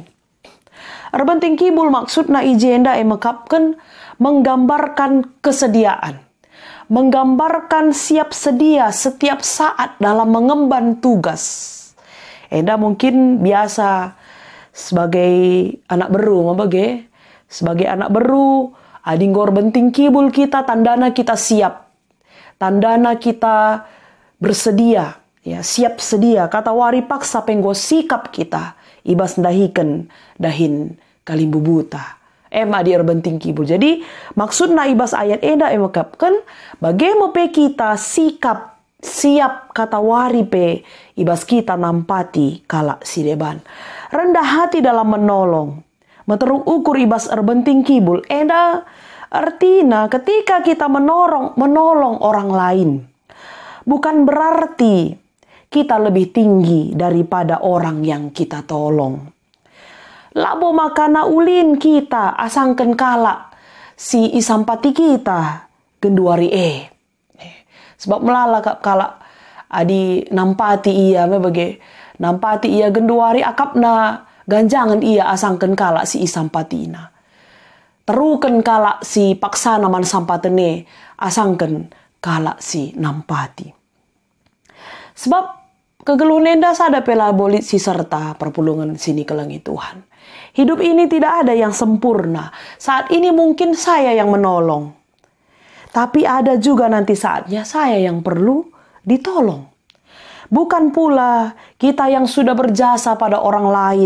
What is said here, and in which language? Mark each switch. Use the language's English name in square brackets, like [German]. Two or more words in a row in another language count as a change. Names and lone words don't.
[Batak Karo] Erbenting kibul maksudna ijenda emekapkan [Indonesian] menggambarkan kesediaan, menggambarkan siap sedia setiap saat dalam mengemban tugas. [Batak Karo] Enda [Indonesian] mungkin biasa sebagai [Batak Karo] anak beru, sebagai anak beru, adinggor benting kibul kita, tandana kita siap, tandana kita bersedia, [Indonesian] ya siap sedia. [Batak Karo] Kata wari paksa penggo sikap kita, ibas dahiken dahin kalimbu buta. Adi benting kibul. Jadi maksudna ibas ayat eda emekapkan bagaimana pe kita sikap siap kata wari pe ibas kita nampati kala si deban. [Indonesian] Rendah hati dalam menolong. [Batak Karo] Meteruk ukur ibas erbenting kibul. [Indonesian] Eda artinya ketika kita menolong orang lain. Bukan berarti kita lebih tinggi daripada orang yang kita tolong. [Batak Karo] Labo makana ulin kita asangken kala si isampati kita genduari sebab melala kala adi nampati ia nampati ia genduari akapna ganjangan ia asangken kala si isampatina teruken kala si paksana man sampatene asangken kala si nampati. Sebab kegeluh nenda sada pela bolit si serta perpulungan sini kelangi Tuhan. [Indonesian] Hidup ini tidak ada yang sempurna. Saat ini mungkin saya yang menolong. Tapi ada juga nanti saatnya saya yang perlu ditolong. Bukan pula kita yang sudah berjasa pada orang lain.